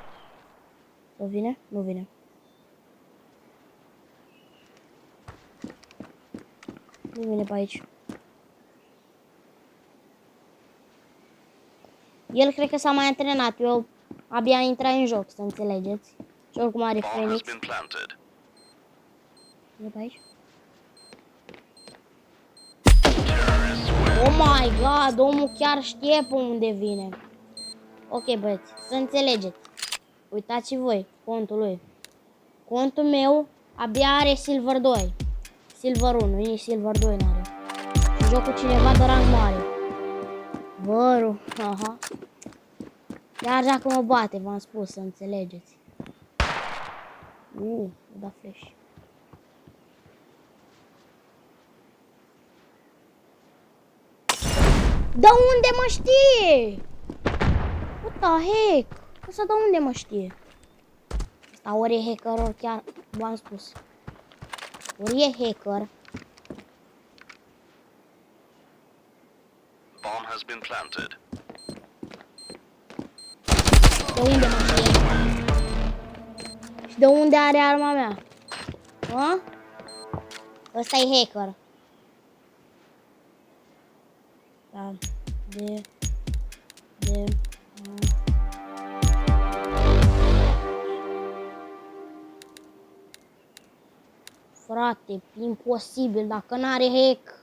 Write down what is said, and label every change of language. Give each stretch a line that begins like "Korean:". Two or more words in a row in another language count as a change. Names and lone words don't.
Romanian: O vine? Nu vine. Nu vine pe aici. El cred că s-a mai antrenat. Eu abia intrat în joc, să înțelegeți. Și oricum are Phoenix. Vine pe aici.
English: Oh my god,
Romanian: omul chiar știe pe unde vine. Ok, băieți, să înțelegeți. Uitați voi contul lui. Contul meu abia are Silver 2. Silver 1, nici Silver 2 n-are. Și joc cu cineva de rang mare. Văru, aha. Iar dacă mă bate, v-am spus, să înțelegeți. Da flash. Da unde mă știe?
English: What the heck?
Romanian: Asta da unde mă știe? Asta ori e hacker, ori chiar v-am spus. Ori e hacker.
English: Bomb has been planted.
Romanian: De unde mă știe? Și de unde are arma mea? Ha? Ăsta e hacker. Da. Frate, imposibil, dacă n-are hack.